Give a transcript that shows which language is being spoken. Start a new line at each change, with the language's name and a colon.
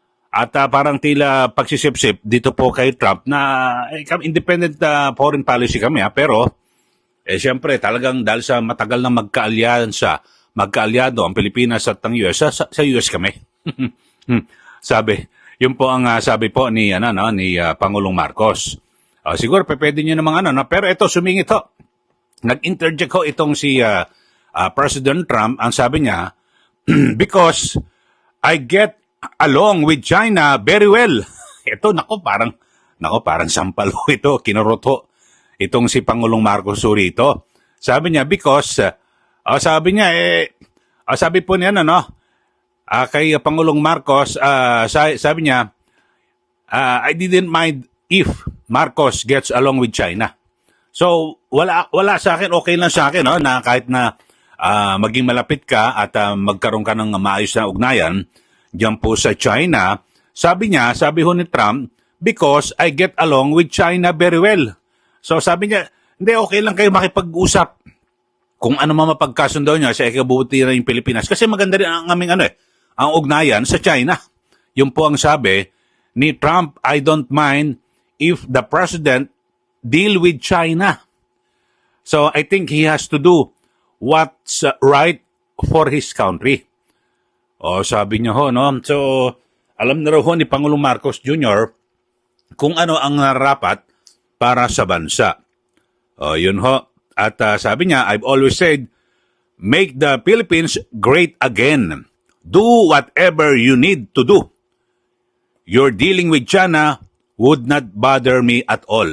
Filipino: At parang tila pagsisipsip dito po kay Trump na independent foreign policy kami, pero siyempre talagang dahil sa matagal na magkaalyado ang Pilipinas at ang US, sa US kami. Sabi, yun po ang sabi po ni Pangulong Marcos. Siguro pwede niyo namang pero ito sumingit ho. Nag-interject ho itong si President Trump, ang sabi niya, because I get along with China very well. Ito, parang sampal ho ito, kinurot ho itong si Pangulong Marcos rito. Sabi niya, because, sabi po niya, kay Pangulong Marcos, sabi niya, I didn't mind if Marcos gets along with China. So, wala sa akin, okay lang sa akin, na kahit na maging malapit ka at magkaroon ka ng maayos na ugnayan diyan po sa China. Sabi ho ni Trump, because I get along with China very well. So, sabi niya, hindi, okay lang kayo makipag-usap kung ano mapagkasundo niya sa ikabubuti na yung Pilipinas. Kasi maganda rin ang aming ang ugnayan sa China. Yun po ang sabi ni Trump, I don't mind if the president deal with China.
English: So, I think he has to do what's right for his country.
Filipino: Sabi niya ho, So, alam na raw ho ni Pangulong Marcos Jr. kung ano ang narapat para sa bansa. Yun ho.
English: At sabi niya, I've always said, make the Philippines great again. Do whatever you need to do. Your dealing with China would not bother me at all.